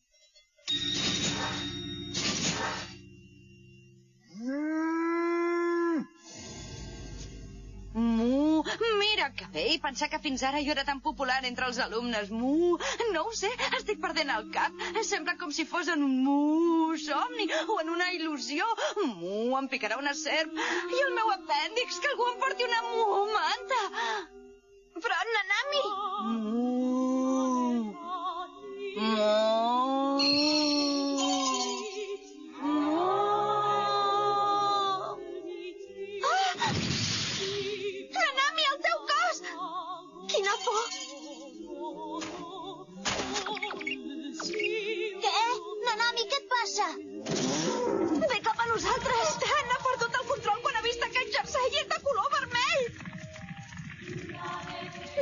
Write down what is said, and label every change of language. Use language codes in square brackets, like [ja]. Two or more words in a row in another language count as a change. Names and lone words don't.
[ca] Mu, mira que bé, i pensar que fins ara jo era tan popular entre els alumnes. Mu, no ho sé, estic perdent el cap. Sembla com si fos en un somni o en una il·lusió. Mu, em picarà una serp. I el meu apèndix, que algú em porti una manta. Però, Nanami! Mu. Nanami, el teu cos! Quina por! Què? Nanami, què et passa? Ve cap a nosaltres! Ha perdut el control quan ha vist aquest jersei i és de color vermell! Déu meu!